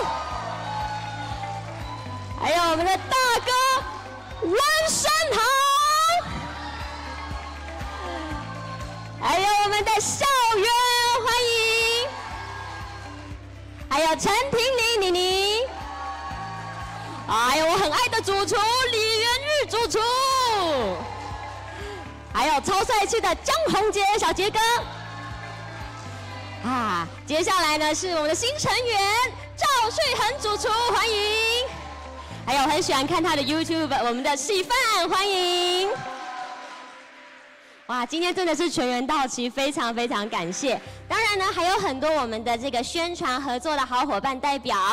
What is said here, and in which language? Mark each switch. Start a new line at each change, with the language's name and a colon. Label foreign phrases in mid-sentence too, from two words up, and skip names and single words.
Chinese: 還有我們的大哥溫山豪，還有我們的校園，歡迎，還有陳婷妮妮妮，還有我很愛的主廚李元日主廚。還有超帥氣的江宏杰小杰哥，接下來呢是我們的新成員趙旭恒主廚，歡迎。還有很喜歡看他的 YouTube， 我們的喜飯，歡迎。哇，今天真的是全员到齐，非常非常感谢。当然呢，还有很多我们的这个宣传合作的好伙伴代表。